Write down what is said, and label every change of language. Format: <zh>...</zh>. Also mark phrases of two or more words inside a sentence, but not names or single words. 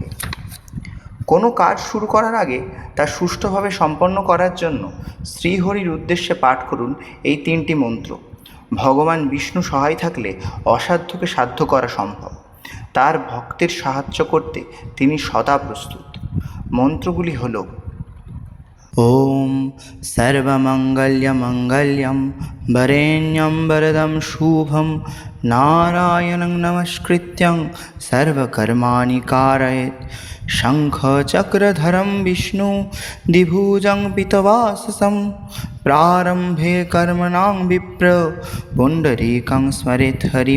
<bn>কোনো কাজ শুরু করার আগে তা সুষ্ঠুভাবে সম্পন্ন করার জন্য শ্রীহরির উদ্দেশ্যে পাঠ করুন এই 3টি মন্ত্র। ভগবান বিষ্ণু সহায় থাকলে অসাধ্যকে সাধ্য করা সম্ভব। তার ভক্তের সাহায্য করতে তিনি সদা প্রস্তুত। মন্ত্রগুলি হল:</bn> <sa>ওম সর্বমঙ্গলমঙ্গলম বরেণ্যম বরদম শুভম নারায়ণং নমস্কৃত্যং সর্বকর্মাণি কারয়েৎ শঙ্খচক্রধরম বিষ্ণু দ্বিভুজং পিতবাসসম প্রারম্ভে কর্মণাং বিপ্র পুণ্ডরীকং স্মরেৎ হরিম।</sa>